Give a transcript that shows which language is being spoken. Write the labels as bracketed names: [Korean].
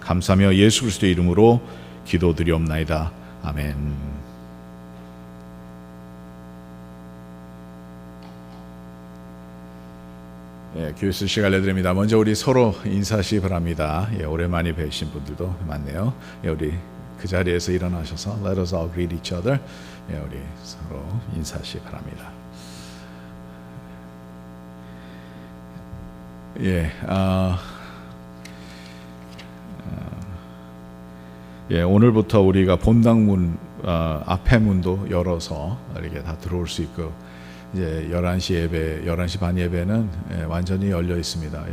[Korean] 감사하며 예수 그리스도의 이름으로 기도드리옵나이다. 아멘. 교회에서 시간 내드립니다. 먼저 우리 서로 인사하시기 바랍니다. 오랜만에 뵈신 분들도 많네요. 우리 그 자리에서 일어나셔서 [English] Let us all greet each other. [Korean] 우리 서로 인사하시기 바랍니다. 오늘부터 우리가 본당문 앞에 문도 열어서 이렇게 다 들어올 수 있고 이제 11시 예배, 11시 반 예배는 완전히 열려 있습니다.